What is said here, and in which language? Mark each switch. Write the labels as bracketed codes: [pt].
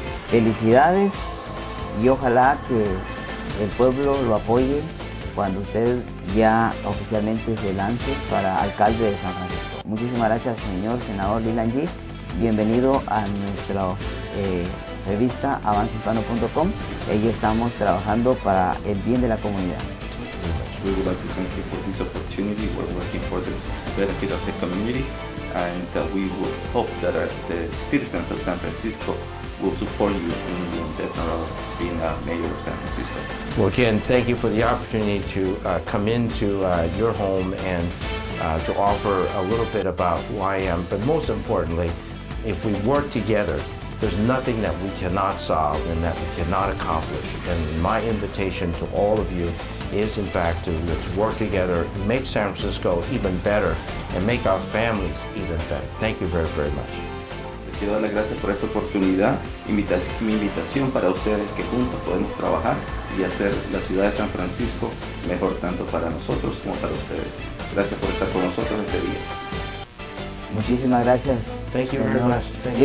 [es] Felicidades, y ojalá que el pueblo lo apoye cuando usted ya oficialmente se lance para alcalde de San Francisco. Muchísimas gracias, señor senador Leland Yee. Bienvenido a nuestra revista avancehispano.com. Ahí estamos trabajando para el bien de la comunidad. [en] We would like to thank you for this opportunity. We're working for the benefit of the community, and we would hope that the citizens of San Francisco will support you in the endeavor of being a mayor of San Francisco. Well, again, thank you for the opportunity to come into your home and to offer a little bit about who I am. But most importantly, if we work together, there's nothing that we cannot solve and that we cannot accomplish. And my invitation to all of you is, in fact, to work together, make San Francisco even better, and make our families even better. Thank you very, very much. [es] quiero dar las gracias por esta oportunidad. Mi invitación para ustedes es que juntos podemos trabajar y hacer la ciudad de San Francisco mejor tanto para nosotros como para ustedes. Gracias por estar con nosotros este día. Muchísimas gracias. [en] Thank you very [es] señor [en] much. Thank you.